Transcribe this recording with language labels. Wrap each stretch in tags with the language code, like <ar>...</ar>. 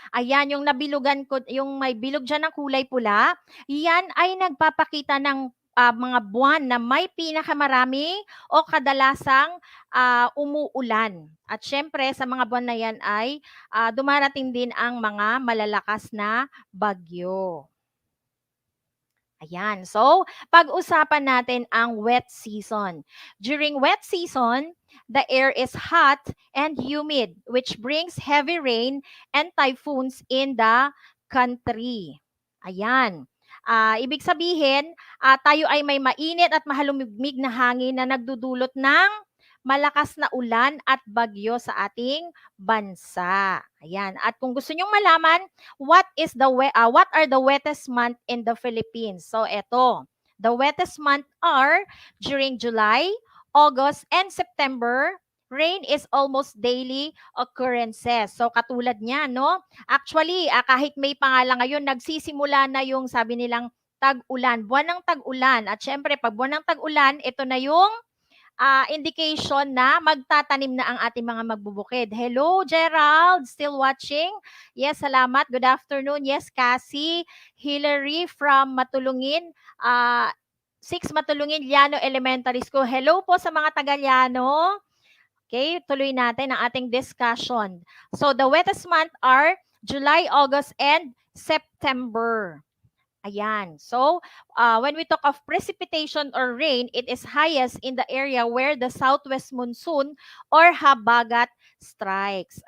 <tl>Ayan, yung nabilugan ko, yung may bilog dyan ng kulay pula, yan ay nagpapakita ng mga buwan na may pinakamarami o kadalasang umuulan. At syempre, sa mga buwan na yan ay dumarating din ang mga malalakas na bagyo. Ayan. So, pag-usapan natin ang wet season.</tl> <en>During wet season, the air is hot and humid, which brings heavy rain and typhoons in the country. Ayan.</en> <tl>Ibig sabihin, tayo ay may mainit at mahalumigmig na hangin na nagdudulot ng malakas na ulan at bagyo sa ating bansa. Ayan. At kung gusto nyong malaman,</tl> <en>what are the wettest month in the Philippines? So, eto. The wettest month are during July, August, and September. Rain is almost daily occurrences.</en> <tl>So, katulad niya, no? Actually, kahit may pangalan ngayon, nagsisimula na yung sabi nilang tag-ulan, buwan ng tag-ulan. At syempre, pag buwan ng tag-ulan, ito na yung indication na magtatanim na ang ating mga magbubukid.</tl> <en>Hello, Gerald, still watching? Yes, salamat. Good afternoon. Yes, Cassie, Hillary from Matulungin, 6 Matulungin, Llano Elementary School.</en> <tl>Hello po sa mga taga Llano. Okay, tuloy natin ang ating discussion.</tl> <en>So, the wettest month are July, August, and September. Ayan. So, when we talk of precipitation or rain, it is highest in the area where the southwest monsoon or habagat strikes.</en>